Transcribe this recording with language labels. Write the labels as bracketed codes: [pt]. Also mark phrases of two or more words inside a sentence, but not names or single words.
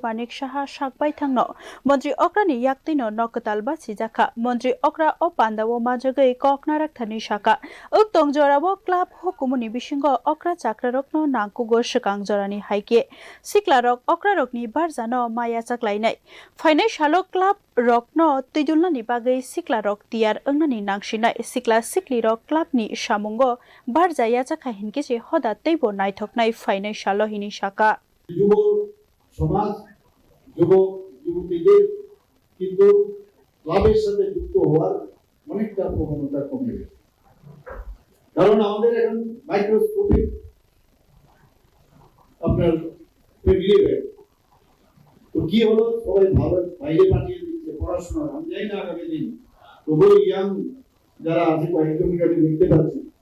[trp] Manik Saha shakbai thangno Mantri Okwra ni yaktino noketal basi jakha Mantri Okwra o pandawo manjagai koknarak thani shaka uktong jorabo club hukumuni bisingo Okwra chakrarokno nangkugo shikang jorani haike Sikla rok Okwra rokni barjano maya chaklainai fainai shalo club rokno tuidulnani bagai sikla rok tiar ongnani nangsinai sikla sikli rok club ni samungo barjaya chakha hinkese hoda teibo naithoknai fainai shalo hini shaka [bn] যুব সমাজ যুবক যুবতীদের কিন্তু ক্লাবের সাথে যুক্ত হওয়ার অনেকটা প্রবণতা কমে গেছে কারণ আমাদের এখন মাইক্রোস্কোপিক আপনার ফ্যামিলি তো কি হলো সবাই ভালো বাইরে পাঠিয়ে দিচ্ছে পড়াশোনা আমি জানি না আগামী দিন তবু ইয়াং যারা আছে কয়েকজনকে আমি দেখতে পাচ্ছি